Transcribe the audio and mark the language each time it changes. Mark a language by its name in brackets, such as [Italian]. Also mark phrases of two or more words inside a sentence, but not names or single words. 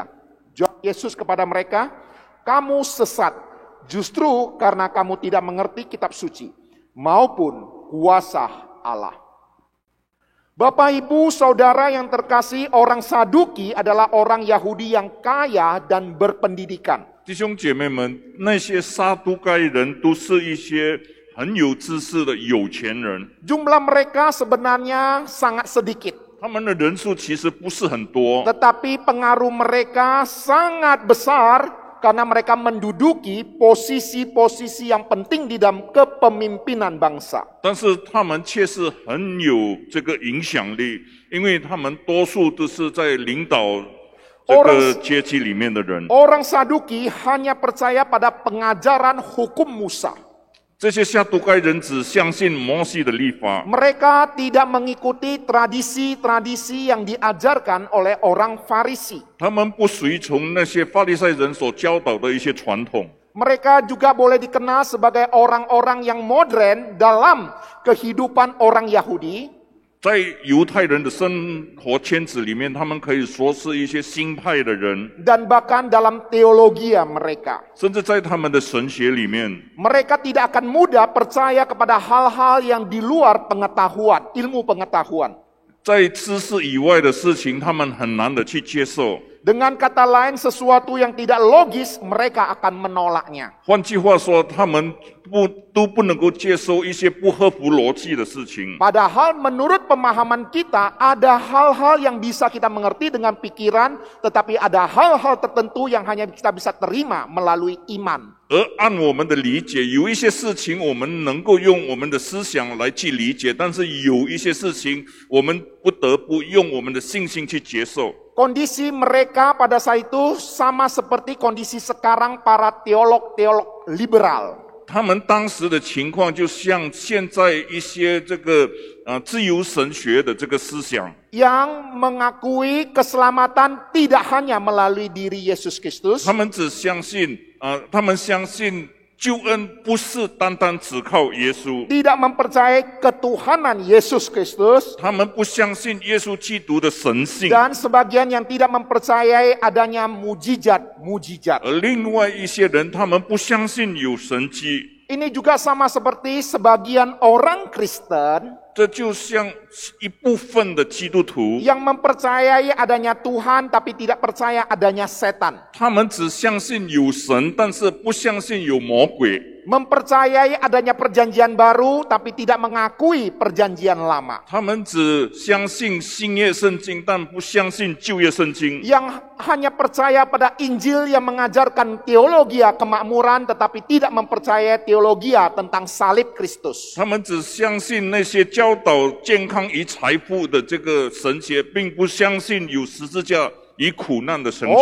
[Indonesian] Jawab Yesus kepada mereka, "Kamu sesat, justru karena kamu tidak mengerti kitab suci, maupun kuasa Allah." Bapak, Ibu, Saudara yang terkasih, orang Saduki adalah orang Yahudi yang kaya dan berpendidikan. [Chinese] 弟兄姐妹们，那些撒都该人都是一些很有知识的有钱人， [Indonesian] Jumlah mereka sebenarnya sangat sedikit. [Chinese] 他们的人数其实不是很多， [Indonesian] Tetapi pengaruh mereka sangat besar karena mereka menduduki posisi-posisi yang penting di dalam kepemimpinan bangsa. [Chinese] 但是他们却是很有这个影响力，因为他们多数都是在领导这个阶级里面的人。 [Indonesian] Orang Saduki hanya percaya pada pengajaran hukum Musa. [Chinese] 这些撒都该人只相信摩西的律法， [Indonesian] Mereka tidak mengikuti tradisi-tradisi yang diajarkan oleh orang Farisi. [Chinese] 他们不随从那些法利赛人所教导的一些传统。 [Indonesian] Mereka juga boleh dikenal sebagai orang-orang yang modern dalam kehidupan orang Yahudi. [Chinese] 在犹太人的生活圈子里面，他们可以说是一些新派的人， [Indonesian] Dan bahkan dalam teologia mereka, [Chinese] 甚至在他们的神学里面， [Indonesian] mereka tidak akan mudah percaya kepada hal-hal yang di luar pengetahuan, ilmu pengetahuan. [Chinese] 在知识以外的事情，他们很难的去接受。 [Indonesian] Dengan kata lain, sesuatu yang tidak logis, mereka akan menolaknya. [Chinese] 换句话说，他们都不能够接受一些不合乎逻辑的事情。 [Indonesian] Padahal menurut pemahaman kita, ada hal-hal yang bisa kita mengerti dengan pikiran, tetapi ada hal-hal tertentu yang hanya kita bisa terima melalui iman. [Chinese] 而按我们的理解，有一些事情我们能够用我们的思想来去理解，但是有一些事情我们不得不用我们的信心去接受。 [Indonesian] Kondisi mereka pada saat itu sama seperti kondisi sekarang para teolog-teolog liberal. [Chinese] 他们当时的情况就像现在一些这个自由神学的这个思想， [Indonesian] Yang mengakui keselamatan tidak hanya melalui diri Yesus Kristus, [Chinese] 他们只相信他们相信救恩不是单单只靠耶稣， [Indonesian] tidak mempercayai ketuhanan Yesus Kristus, [Chinese] 他们不相信耶稣基督的神性， [Indonesian] dan sebagian yang tidak mempercayai adanya mujizat-mujizat. [Chinese] 而另外一些人他们不相信有神迹。 [Indonesian] Ini juga sama seperti sebagian orang Kristen [Chinese] 这就像一部分的基督徒， [Indonesian] yang mempercayai adanya Tuhan tapi tidak percaya adanya setan. [Chinese] 他们只相信有神，但是不相信有魔鬼。 [Indonesian] Mempercayai adanya perjanjian baru tapi tidak mengakui perjanjian lama. [Chinese] 他们只相信新约圣经，但不相信旧约圣经。 [Indonesian] Yang hanya percaya pada Injil yang mengajarkan teologia kemakmuran tetapi tidak mempercayai teologia tentang salib Kristus. [Chinese] 他们只相信那些教导健康与财富的这个神学，并不相信有十字架与苦难的神学。